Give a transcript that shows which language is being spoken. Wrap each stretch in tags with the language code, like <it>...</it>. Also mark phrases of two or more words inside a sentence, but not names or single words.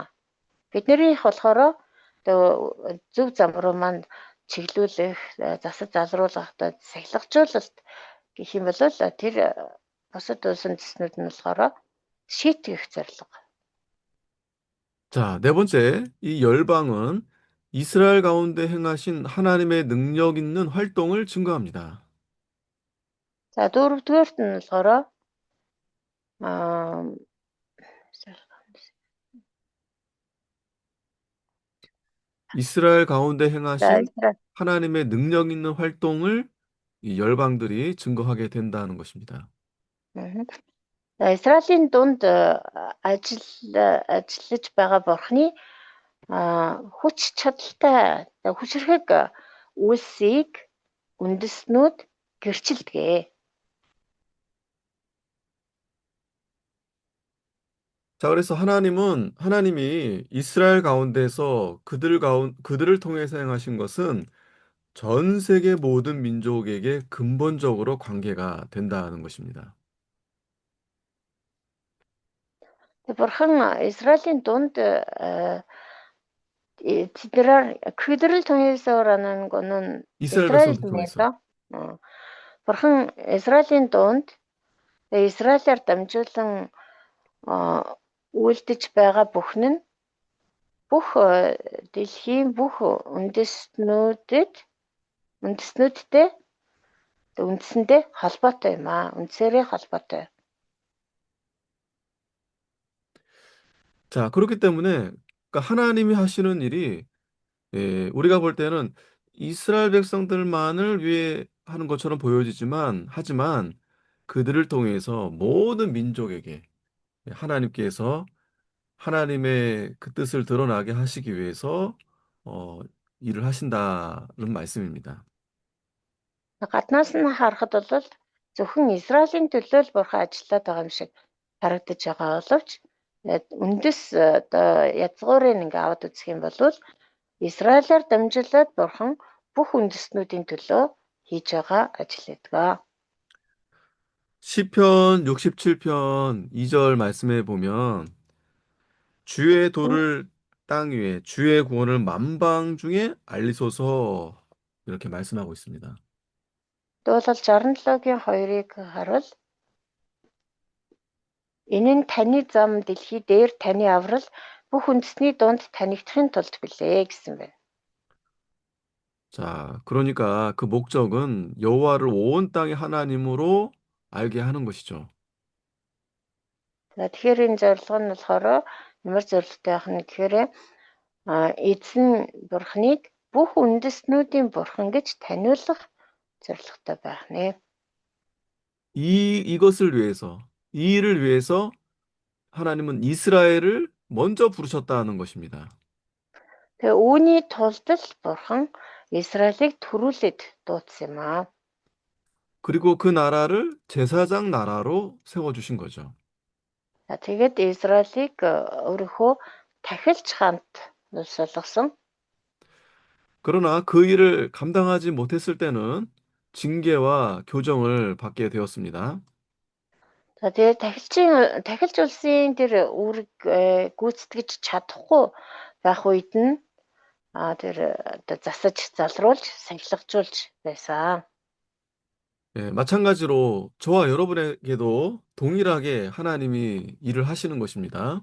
<mn>Биднэрийнх болохоор одоо зөв зам руу маань чиглүүлэх, засаж залруулах одоо сахилгажуулалт гэх юм бол тэр бусад улс үндэстнүүд нь болохоор шийтгэх зорилго.</mn> <ko>자, 네 번째, 이 열방은 이스라엘 가운데 행하신 하나님의 능력 있는 활동을 증거합니다.</ko> <mn>За дөрөвдүгээрт нь болохоор аа</mn> <ko>이스라엘 가운데</ko> <mn>за</mn> <ko>행하신 하나님의 능력 있는 활동을 이 열방들이 증거하게 된다는 것입니다.</ko> <mn>За Израилийн дунд ажиллаж байгаа Бурхны хүч чадалтай хүчрхэг үйлсийг үндэстнүүд гэрчилдэг.</mn> <ko>자, 그래서 하나님이 이스라엘 가운데서 그들을 통해서 행하신 것은 전 세계 모든 민족에게 근본적으로 관계가 된다는 것입니다.</ko> <mn>Бурхан Израилийн дунд</mn> <ko>그들을 통해서라는 거는 이스라엘 백성들</ko> <mn>이스라엘에서 Бурхан Израилийн дунд Израилаар дамжуулан үйлдэж байгаа бүхэн нь бүх дэлхийн бүх үндэстнүүдтэй үндсэндээ холбоотой юм аа. Үндсээрээ холбоотой.</mn> <ko>자, 그렇기 때문에 그러니까 하나님이 하시는 일이 우리가 볼 때는 이스라엘 백성들만을 위해 하는 것처럼 하지만 그들을 통해서 모든 민족에게 하나님께서 하나님의 그 뜻을 드러나게 하시기 위해서 어, 일을 하신다는 말씀입니다.</ko> <mn>Гаднаас нь харахад бол зөвхөн Израилийн төлөө л Бурхан ажиллаад байгаа юм шиг харагдаж байгаа боловч үндэс одоо язгуурыг ингээ аваад үзэх юм бол Израилаар дамжуулаад Бурхан бүх үндэстнүүдийн төлөө хийж байгаа ажил гэдэг.</mn> <ko>시편 67편 2절 말씀에 보면 주의 도를 땅 위에 주의 구원을 만방 중에 알리소서 이렇게 말씀하고 있습니다.</ko> <mn>Дуулал 67-гийн 2-ыг харуул. Энэ нь таны зам дэлхий дээр таны аврал бүх үндэсний дунд танигдахын тулд билээ гэсэн байна.</mn> <ko>자, 그러니까 그 목적은 여호와를 온 땅의 하나님으로 알게 하는 것이죠.</ko> <mn>За тэгэхээр энэ зорилго нь болохоор ямар зорилготой байх нь гэхээр эзэн бурхныг бүх үндэстнүүдийн бурхан гэж таниулах зорилготой байх нэ.</mn> <ko>이것을 위해서, 이 일을 위해서 하나님은 이스라엘을 먼저 부르셨다는 것입니다.</ko> <mn>Тэгээ үүний тулд л бурхан Израилийг төрүүлээд дуудсан юм аа.</mn> <ko>그리고 그 나라를 제사장 나라로 세워주신 거죠.</ko> <mn>Тэгээд Израилийг өөрийнхөө тахилч хаант улс болгосон.</mn> <ko>그러나 그 일을 감당하지 못했을 때는 징계와 교정을 받게 되었습니다.</ko> <mn>За тэгээд тахилч улсын тэр үүрэг гүйцэтгэж чадахгүй байх үед нь тэр засаж залруулж сахилгажуулж байсан.</mn> <ko>예, 마찬가지로 저와 여러분에게도 동일하게 하나님이 일을 하시는 것입니다.</ko>